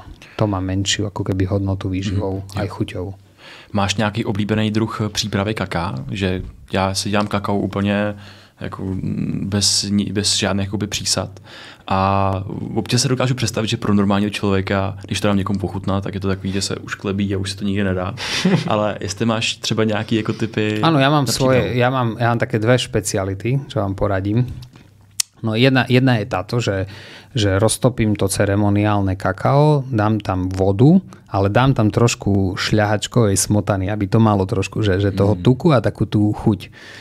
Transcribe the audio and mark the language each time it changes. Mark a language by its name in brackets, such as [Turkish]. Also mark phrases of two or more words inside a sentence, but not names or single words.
[Slovak] To má menšiu ako keby hodnotu výživou, aj chuťovú. [Czech] Máš nějaký oblíbený druh přípravy kaká? Že já si dělám kakao úplně jako bez žádných jakoby přísad. A občas se dokážu představit, že pro normálního člověka, když to dám někomu pochutná, tak je to takový, že se už klebí a už se to nikdy nedá. Ale jestli máš třeba nějaký jako typy... [Slovak] Áno, ja mám také dve špeciality, čo vám poradím. No jedna je táto, že roztopím to ceremoniálne kakao, dám tam vodu, ale dám tam trošku šľahačkovej smotany, aby to malo trošku, že toho tuku a takú tú chuť.